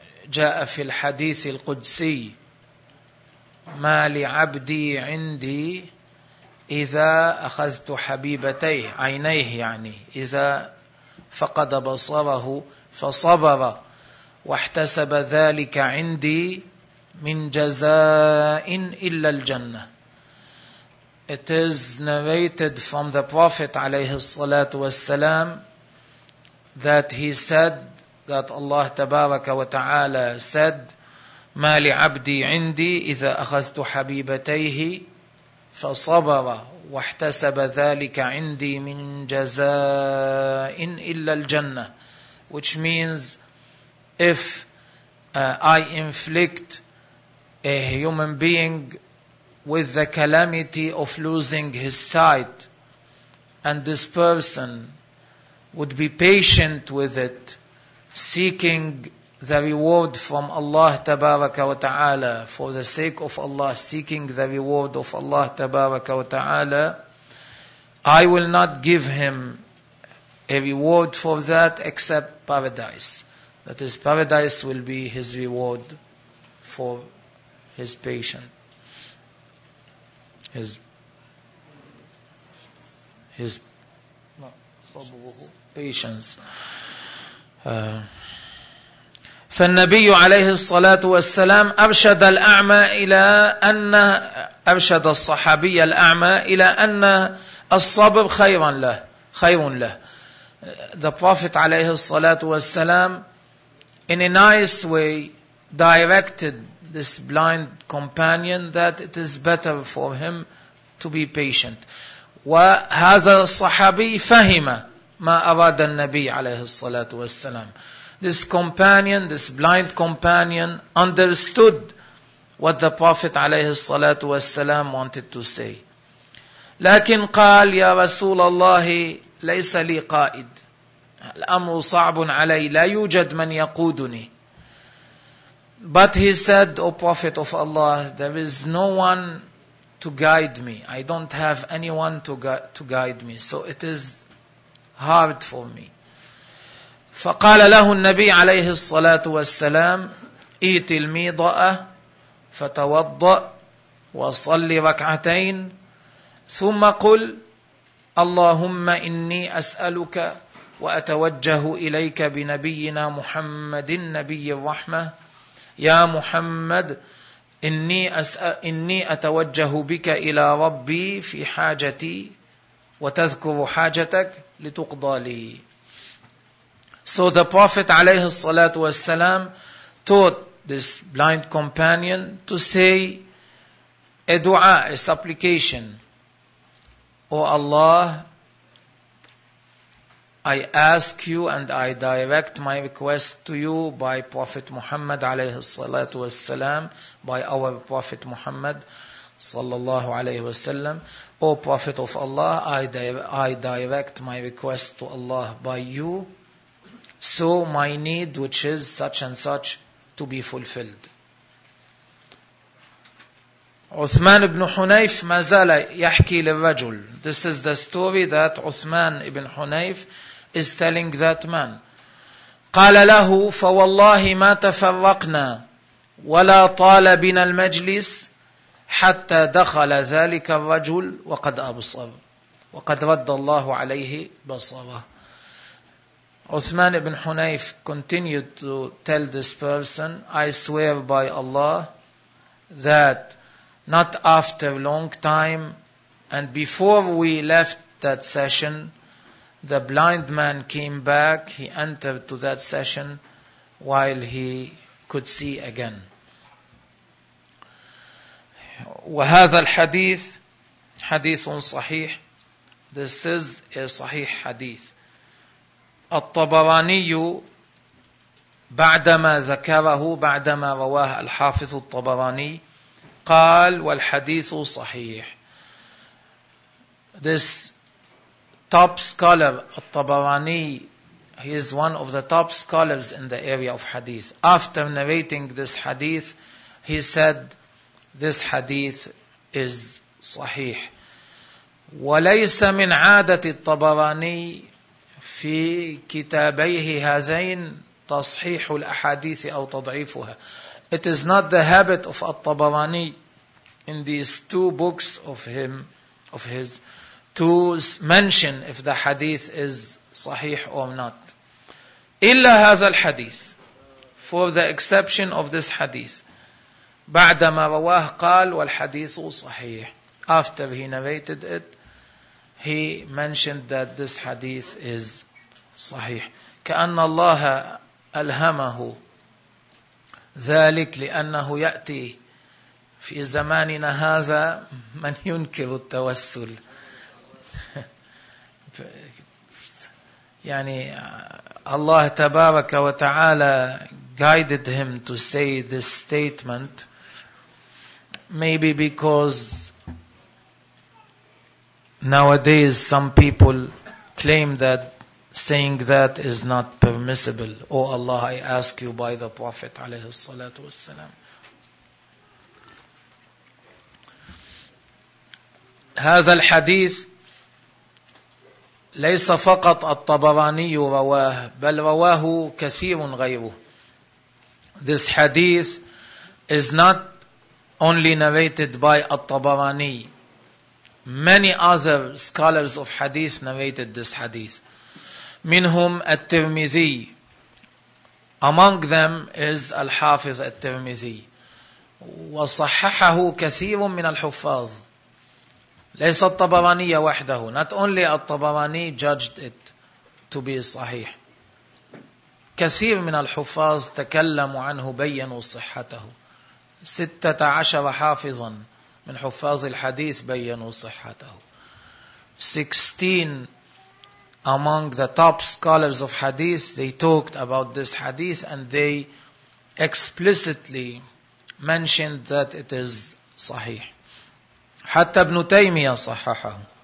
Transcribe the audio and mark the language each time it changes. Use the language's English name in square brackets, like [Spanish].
[Arabic] جاء في الحديث القدسي ما لعبدي عندي إذا أخذت حبيبتيه عينيه يعني إذا فقد بصره فصبر واحتسب ذلك عندي من جزاء إلا الجنة. [English] It is narrated from the Prophet [Arabic] عليه الصلاة والسلام [English] that he said, that Allah [Arabic] تبارك وتعالى said, ما لعبدي عندي إذا أخذت حبيبتيه فصبر واحتسب ذلك عندي من جزاء إلا الجنة. [English] Which means, if I inflict a human being with the calamity of losing his sight, and this person would be patient with it, seeking the reward from Allah Tabaraka wa Ta'ala, for the sake of Allah, seeking the reward of Allah Tabaraka wa Ta'ala, I will not give him a reward for that except paradise. That is, paradise will be his reward for his patient, his patience. [Arabic] فالنبي عليه الصلاة والسلام أرشد الأعمى إلى أن أرشد الصحابي الأعمى إلى أن الصبر خيرا له خير له. [English] The Prophet [Arabic] عليه الصلاة والسلام [English] in a nice way directed this blind companion that it is better for him to be patient. [Arabic] وهذا الصحابي فهم ما أراد النبي عليه الصلاة والسلام. [English] This companion, this blind companion, understood what the Prophet [Arabic] عليه الصلاة والسلام [English] wanted to say. [Arabic] لكن قال يا رسول الله ليس لي قائد. الأمر صعب علي. لا يوجد من يقودني. [English] But he said, O Prophet of Allah, there is no one to guide me. I don't have anyone to guide me. So it is hard for me. [Arabic] فقال له النبي عليه الصلاة والسلام إيت الميضاء فتوضأ وصلي ركعتين ثم قل اللهم إني أسألك وأتوجه إليك بنبينا محمد النبي الرحمة يا محمد إني أتوجه بك إلى ربي في حاجتي وتذكر حاجتك لتقضى لي. [English] So the Prophet [Arabic] عليه الصلاة والسلام [English] taught this blind companion to say a dua, a supplication. O Allah, I ask you and I direct my request to you by Prophet Muhammad [Arabic] عليه الصلاة والسلام, [English] by our Prophet Muhammad [Arabic] صلى الله عليه وسلم. [English] O Prophet of Allah, I direct my request to Allah by you. So my need, which is such and such, to be fulfilled. [Arabic] Uthman ibn Hunayf mazala yahki lirajul. [English] This is the story that Uthman ibn Hunayf is telling that man. [Arabic] قال له فوالله ما تفرقنا ولا طال بنا المجلس حتى دخل ذلك الرجل وقد أبصر وقد رد الله عليه بصره. [English] Uthman ibn Hunayf continued to tell this person, I swear by Allah that not after long time and before we left that session, the blind man came back, he entered to that session while he could see again. [Arabic] وهذا الحديث حديث صحيح. [English] This is a صحيح حديث. [Arabic] الطبراني بعدما ذكره بعدما رواه الحافظ الطبراني قال والحديث صحيح. [English] This top scholar الطبراني, he is one of the top scholars in the area of hadith. After narrating this hadith, he said this hadith is صحيح. [Arabic] وليس من عادة الطبراني في كتابيه هذين تصحيح الأحاديث أو تضعيفها. [English] It is not the habit of الطبراني in these two books of him, of his, to mention if the hadith is صحيح or not. [Arabic] إلا هذا الحديث, [English] for the exception of this hadith. [Arabic] بعدما رواه قال والحديث صحيح. [English] After he narrated it, he mentioned that this hadith is صحيح. [Arabic] كأن الله ألهمه ذلك لأنه يأتي في زماننا هذا من ينكر التوسل. يعني الله تبارك وتعالى [English] guided him to say this statement, maybe because nowadays some people claim that saying that is not permissible. Oh Allah, I ask you by the Prophet [Arabic] عليه الصلاة والسلام. هذا الحديث ليس فقط الطبراني رواه بل رواه كثير غيره. [English] This hadith is not only narrated by الطبراني. Many other scholars of hadith narrated this hadith. [Arabic] منهم الترمذي. [English] Among them is [Arabic] الحافظ الترمذي. وصححه كثير من الحفاظ. ليس الطبراني وحده. [English] Not only الطبراني judged it to be صحيح. [Arabic] كثير من الحفاظ تكلموا عنه بيّنوا صحته. 16 حافظا من حفاظ الحديث بيّنوا صحته. [English] 16 among the top scholars of hadith, they talked about this hadith and they explicitly mentioned that it is صحيح. [Arabic] حتى ابن تيمية صححه.